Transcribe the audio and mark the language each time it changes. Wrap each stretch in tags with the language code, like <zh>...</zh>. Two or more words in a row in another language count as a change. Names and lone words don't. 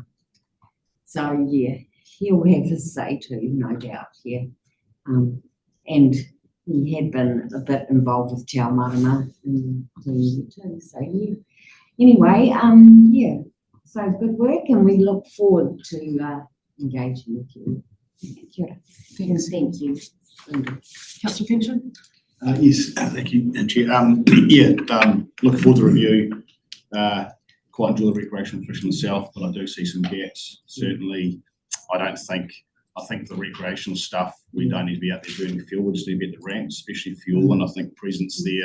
<en>So yeah, he'll have his say too, no doubt, yeah. And he had been a bit involved with Te Ao Marama in the too, so yeah. Anyway, yeah, so good work, and we look forward to engaging with you.</en> <mi>Kia ora.</mi> <en>Thanks. Thank you. Councillor Finchon? Yes, thank you, Chair. Looking forward to the review. Quite enjoy the recreational fishing myself, but I do see some gaps. Certainly, I think the recreational stuff, we don't need to be out there burning fuel, we just need to be at the ramps, especially fuel, and I think presence there.</en>